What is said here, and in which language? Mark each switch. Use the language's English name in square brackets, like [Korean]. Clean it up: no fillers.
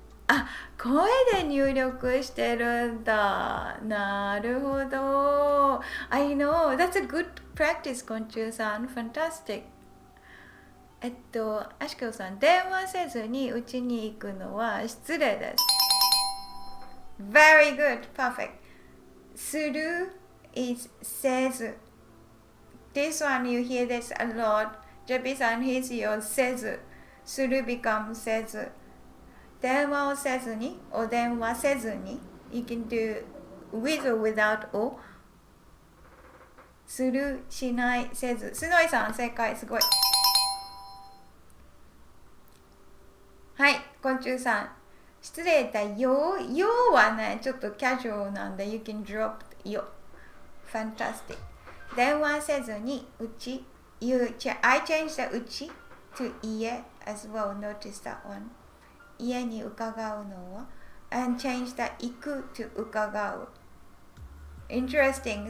[Japanese] あ、声で入力してるんだ。なるほど。 [English] I know. That's a good practice, 昆虫さん。 Fantastic. [Japanese] アシケオさん、電話せずにうちに行くのは失礼です。 [English] Very good. Perfect. する is せず。 This one, you hear this a lot. JP さん、here's your せず。する becomes せず。 [Japanese] 電話をせずに、お電話せずに、 [English] you can do with or without or する、しない、せず。 [Japanese] すのいさん、正解、すごい。はい、昆虫さん。失礼だよ。よはね、ちょっとキャジュアルなんで、 [English] you can drop よ。 Fantastic. [Japanese] 電話せずに、うち、 [English] I changed the うち to 家 as well. Notice that one. [Japanese] 家に伺うのは [English] and change that 行く to 伺う Interesting.